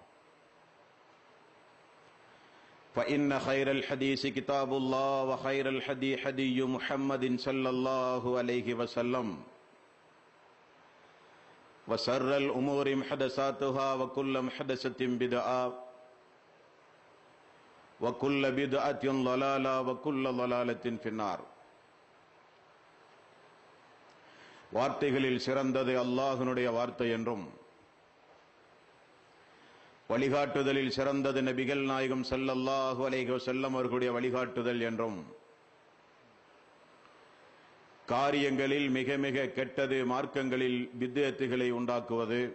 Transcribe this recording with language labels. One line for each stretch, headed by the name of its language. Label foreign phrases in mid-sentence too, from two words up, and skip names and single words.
Arabic: فإن خير الحديث كتاب الله وخير الهدي هدي محمد صلى الله عليه وسلم وشر الأمور محدثاتها وكل محدثة بدعة وكل بدعة ضلالة وكل ضلالة في النار.
Tamil: வார்த்தைகளில் சிறந்தது அல்லாஹ்வுடைய வார்த்தை என்றும், வழிகாட்டுதலில் சிறந்தது நபிகள் நாயகம்
Arabic: صلى الله عليه وسلم
Tamil: அவர்களுடைய வழிகாட்டுதல் என்றும், காரியங்களில் மிக மிக கெட்டது மார்க்கங்களில் பித்அத்துகளை உண்டாக்குவது,